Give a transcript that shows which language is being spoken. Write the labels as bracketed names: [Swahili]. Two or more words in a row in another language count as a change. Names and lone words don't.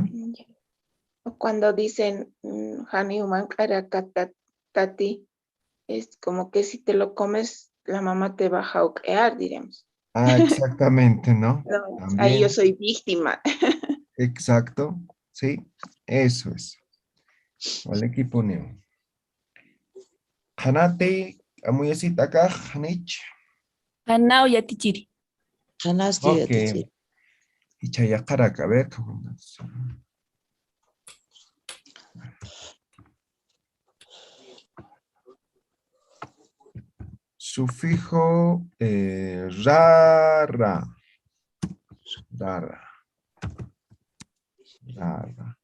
[Spanish] O cuando dicen [Aymara] Haniuman Karakatati, [Spanish] es como que si te lo comes, la mamá te va a jauquear, diremos. Ah, exactamente, ¿no? No, ahí yo También, soy víctima. exacto, sí, eso es. Vale, aquí ponemos. [Aymara] Hanate, amuyasita acá, Hanich. Hanao ya tichiri. Hanaski Ok, yatichiri. [Spanish] y chayakaraca, a ver, ¿cómo es? Sufijo rara. Rara. Rara.